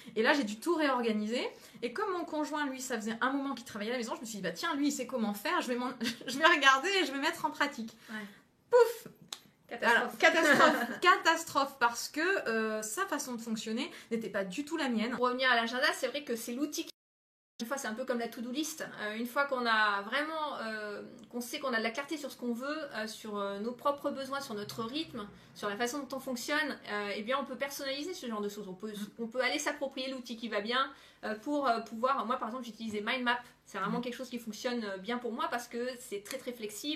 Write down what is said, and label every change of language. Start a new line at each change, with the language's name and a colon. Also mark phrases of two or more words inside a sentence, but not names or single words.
French: Et là, j'ai dû tout réorganiser. Et comme mon conjoint, lui, ça faisait un moment qu'il travaillait à la maison, je me suis dit, tiens, lui, il sait comment faire, je vais regarder et je vais mettre en pratique. Ouais. Pouf! Catastrophe. Alors, catastrophe, parce que sa façon de fonctionner n'était pas du tout la mienne. Pour revenir à l'agenda, c'est vrai que c'est l'outil qui... Une fois, c'est un peu comme la to-do list. Une fois qu'on a vraiment, qu'on sait qu'on a de la clarté sur ce qu'on veut, sur nos propres besoins, sur notre rythme, sur la façon dont on fonctionne, eh bien, on peut personnaliser ce genre de choses. On peut aller s'approprier l'outil qui va bien pour pouvoir... Moi, par exemple, j'utilisais Mind Map. C'est vraiment quelque chose qui fonctionne bien pour moi parce que c'est très très flexible.